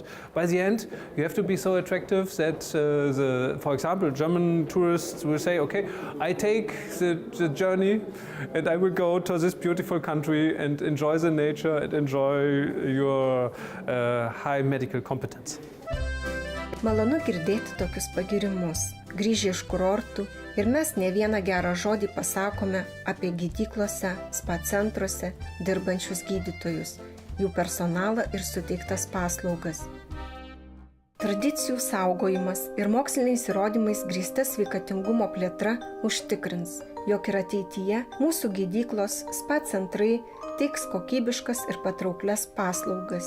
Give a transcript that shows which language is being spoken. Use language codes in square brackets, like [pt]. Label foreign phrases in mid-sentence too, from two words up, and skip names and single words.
[en] By the end, you have to be so attractive that, for example, German tourists will say, okay, I take the journey and I will go to this beautiful country and enjoy the nature and enjoy your high medical competence. [lt] Malonu girdėti tokius pagirimus, grįžę iš kurortų, ir mes ne vieną gerą žodį pasakome apie gydyklose, spa centruose dirbančius gydytojus, jų personalą ir suteiktas paslaugas. Tradicijų saugojimas ir moksliniais įrodymais grįsta sveikatingumo plėtra užtikrins, jog ir ateityje mūsų gydyklos, spa centrai teiks kokybiškas ir patrauklias paslaugas.